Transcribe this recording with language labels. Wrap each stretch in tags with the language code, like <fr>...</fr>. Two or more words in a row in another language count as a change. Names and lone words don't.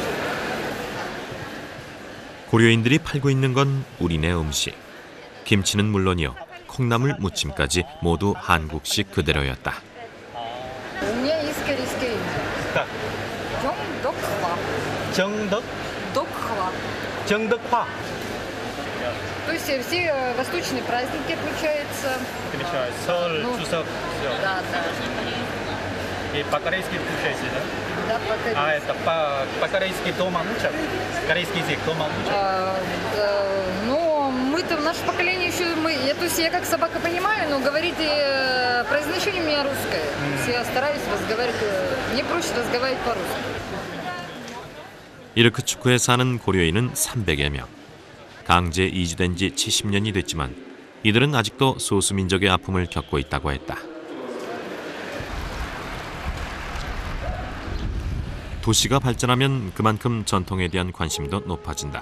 <ko>고려인들이 팔고 있는 건 우리네 음식. 김치는 물론이요, 콩나물 무침까지 모두 한국식 그대로였다. 정덕? 정덕화.</ko> <ru>То есть все восточные праздники отмечаются.</ru> <ko>설, 추석.</ko> <ru>Да, да. И по-корейски включается, да? Да, по-корейски. А это по-корейски дома учат? Корейский язык дома учат? Ну, мы-то, наше поколение еще, то есть я как собака понимаю, но говорить произношение у меня русское. Я стараюсь разговаривать, мне проще разговаривать по-русски.</ru> <ko>이르쿠츠크에 사는 고려인은 300여 명. 강제 이주된 지 70년이 됐지만 이들은 아직도 소수민족의 아픔을 겪고 있다고 했다. 도시가 발전하면 그만큼 전통에 대한 관심도 높아진다.</ko>